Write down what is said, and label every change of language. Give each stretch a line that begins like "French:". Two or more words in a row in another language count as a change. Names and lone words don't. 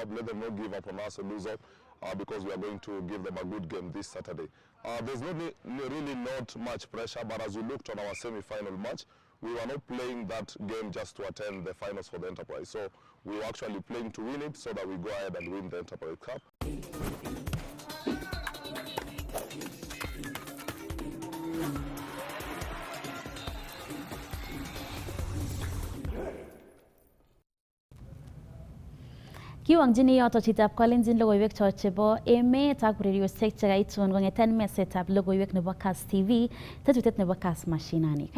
English: Let them not give up on us and lose up because we are going to give them a good game this Saturday. There's really not much pressure, but as we looked on our semi-final match, we were not playing that game just to attend the finals for the Enterprise. So we were actually playing to win it so that we go ahead and win the Enterprise Cup.
Kalenjin: Kiwongjini yoto chitab kolenjin logoiwek cho chebo emet ak ureriosiek chekaitun kong'eten mesetab logoiwek nebo Kass TV, tetutiet nebo Kass Mashinani.